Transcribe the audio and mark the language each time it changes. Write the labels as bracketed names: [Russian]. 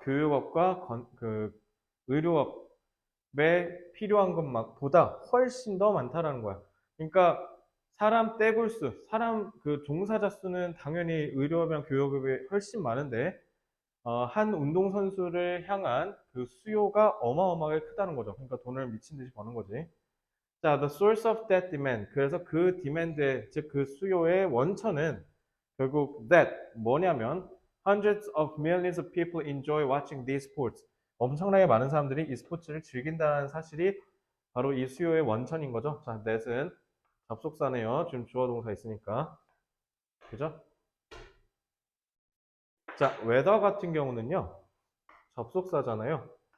[Korean] 교육업과 의료업에 필요한 것보다 훨씬 더 많다라는 거야. 그러니까 사람 떼굴수, 그 종사자 수는 당연히 의료업이랑 교육업이 훨씬 많은데 한 운동선수를 향한 그 수요가 어마어마하게 크다는 거죠. 그러니까 돈을 미친 듯이 버는 거지. [English] 자, the source of that demand. [Korean] 그래서 그 demand의, 즉 그 수요의 원천은 결국 [English] that [Korean] 뭐냐면 [English] hundreds of millions of people enjoy watching these sports. [Korean] 엄청나게 많은 사람들이 이 스포츠를 즐긴다는 사실이 바로 이 수요의 원천인 거죠. 자, that은 접속사네요. 지금 주어 동사 있으니까. 그죠? 자, weather 같은 경우는요. 접속사잖아요.